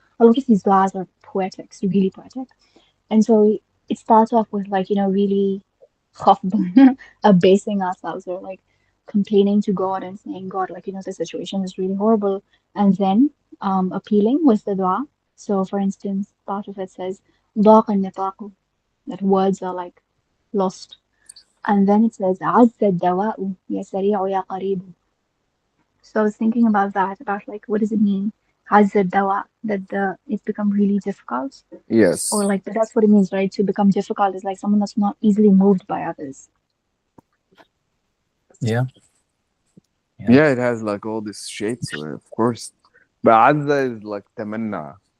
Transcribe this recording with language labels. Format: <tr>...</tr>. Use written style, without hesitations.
<en>A lot of these duas are poetic, it's really poetic. And so it starts off with like, really khafd, abasing ourselves or like complaining to God and saying, God, like, the situation is really horrible. And then appealing with the dua. So for instance, part of it says,</en> <ar>ضاق النطاق,</ar> <en>that words are like lost. And then it says,</en> <ar>عز الدواء يا سريع يا قريب.</ar> <en>So I was thinking about that, about like, what does it mean?</en> <ar>عز الدواء,</ar> <en>that it's become really difficult. Or Yes. like that's what it means, right? To become difficult is like someone that's not easily moved by others. Yeah, yeah. Yeah, it has like all these shades to it, of course. But Azza is like tamanna.</en>